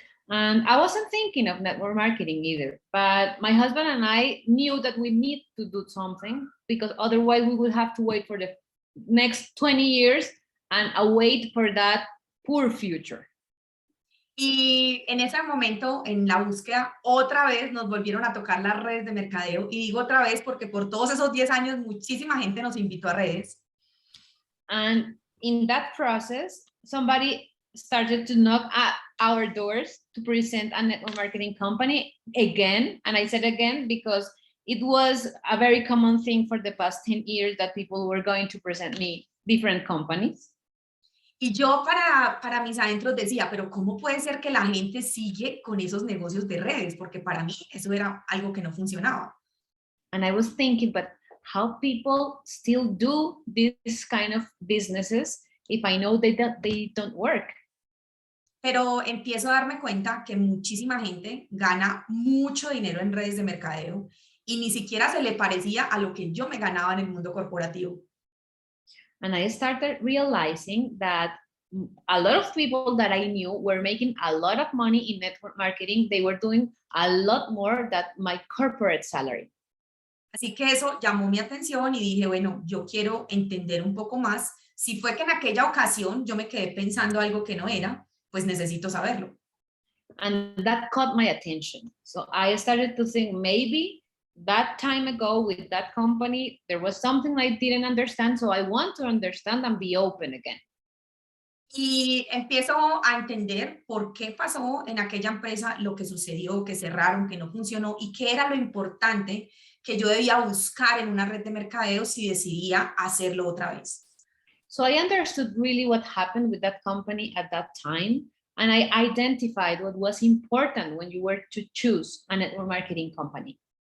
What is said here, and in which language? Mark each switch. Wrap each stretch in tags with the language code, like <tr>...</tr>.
<en>And I wasn't thinking of network marketing either, but my husband and I knew that we need to do something because otherwise we would have to wait for the next 20 years and await for that poor future.</en> <es>Y en ese momento, en la búsqueda, otra vez nos volvieron a tocar las redes de mercadeo. Y digo otra vez porque por todos esos 10 años muchísima gente nos invitó a redes.</es> <en>And in that process, somebody started to knock at our doors to present a network marketing company again. And I said again because it was a very common thing for the past 10 years that people were going to present me different companies.</en> <es>Y yo para mis adentros decía, pero ¿cómo puede ser que la gente sigue con esos negocios de redes? Porque para mí eso era algo que no funcionaba.</es> <en>And I was thinking, but how people still do this kind of businesses if I know they don't work?</en> <es>Pero empiezo a darme cuenta que muchísima gente gana mucho dinero en redes de mercadeo y ni siquiera se le parecía a lo que yo me ganaba en el mundo corporativo.</es> <en>And I started realizing that a lot of people that I knew were making a lot of money in network marketing. They were doing a lot more than my corporate salary.</en> <es>Así que eso llamó mi atención y dije, bueno, yo quiero entender un poco más. Si fue que en aquella ocasión yo me quedé pensando algo que no era, pues necesito saberlo.</es> <en>And that caught my attention. So I started to think maybe that time ago with that company, there was something I didn't understand. So I want to understand and be open again.</en> <es>Y empiezo a entender por qué pasó en aquella empresa lo que sucedió, que cerraron, que no funcionó y qué era lo importante que yo debía buscar en una red de mercadeo si decidía hacerlo otra vez.</es> <en>So I understood really what happened with that company at that time. And I identified what was important when you were to choose a network marketing company.</en>